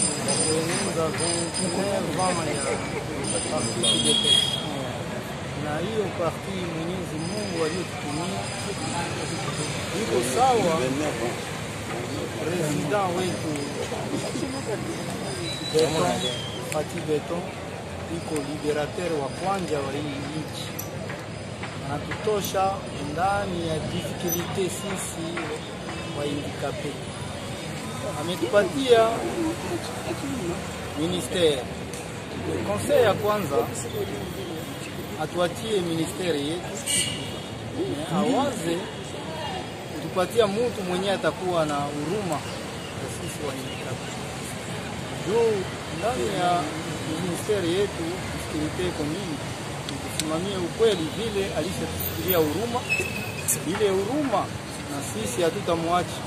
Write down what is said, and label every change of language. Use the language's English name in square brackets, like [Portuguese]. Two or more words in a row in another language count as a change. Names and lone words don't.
[Swahili] kueneza 29 ans ya parti UDPS. Na hiyo parti Mwenyezi Mungu aliyotutumia iko sawa. President wetu Beton, Fatih Beton iko liberateur wa kwanza wa hii nchi, anatutosha ndani ya difficulty sisi wa handicapé. Ametupatia ministère. Conseil ya kwanza atuachie ministeri yetu, awaze kutupatia mtu mwenye atakuwa na huruma kwa sisi wa handicapé. Juu ndani ya ministeri yetu security iko mingi, tusimamie ukweli vile alishatusikilia huruma, ile huruma na sisi hatutamwacha.